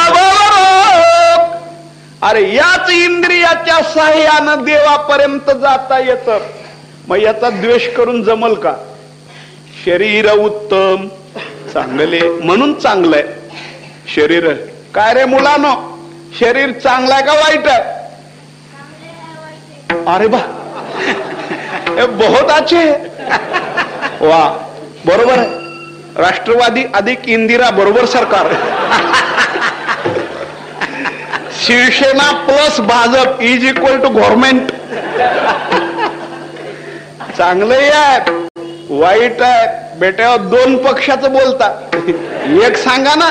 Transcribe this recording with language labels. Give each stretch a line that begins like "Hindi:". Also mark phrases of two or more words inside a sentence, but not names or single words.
Marathi: अरे याच इंद्रियाच्या साह्यानं देवापर्यंत जाता येतं. मग याचा द्वेष करून जमल का. शरीर उत्तम चांगले म्हणून चांगलंय शरीर. काय रे मुलानो, शरीर चांगलाय का वाईट आहे.
Hindi: अरे बा बहुत अच्छे.
Marathi: वा बरोबर आहे. राष्ट्रवादी अधिक इंदिरा बरोबर सरकार.
English: Shivsena plus BJP is equal to government.
Marathi: चांगलं आहे वाईट आहे बेटा, दोन पक्षाचं बोलता, एक सांगा ना.